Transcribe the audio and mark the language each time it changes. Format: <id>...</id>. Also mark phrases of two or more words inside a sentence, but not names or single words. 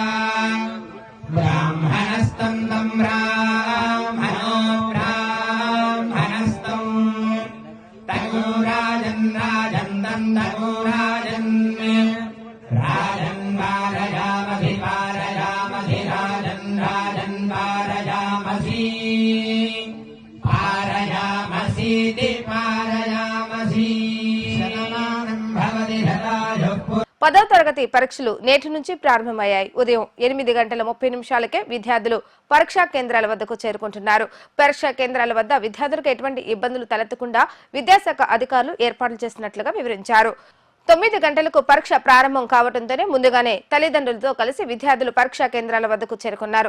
<sa>ब्राह्मणस्तं तं ब्राह्मणो ब्राह्मणस्तं तनूराजन् राजन् तं तनूराजन् राजन् पारयामसि पारयामसि राजन् राजन् पारयामसि पारयामसीति पारयामसि शतमानं भवति शतायुः</sa> <te>10వ తరగతి పరీక్షలు నేటి నుంచి ప్రారంభమయ్యాయి. ఉదయం 8:30 విద్యార్థులు పరీక్షా కేంద్రాల వద్దకు చేరుకుంటున్నారు. పరీక్షా కేంద్రాల వద్ద విద్యార్థులకు ఎటువంటి ఇబ్బందులు తలెత్తకుండా విద్యాశాఖ అధికారులు ఏర్పాట్లు చేసినట్లుగా వివరించారు. 9 గంటలకు పరీక్ష ప్రారంభం కావడంతోనే ముందుగానే తల్లిదండ్రులతో కలిసి విద్యార్థులు పరీక్షా కేంద్రాల వద్దకు చేరుకున్నారు.</te>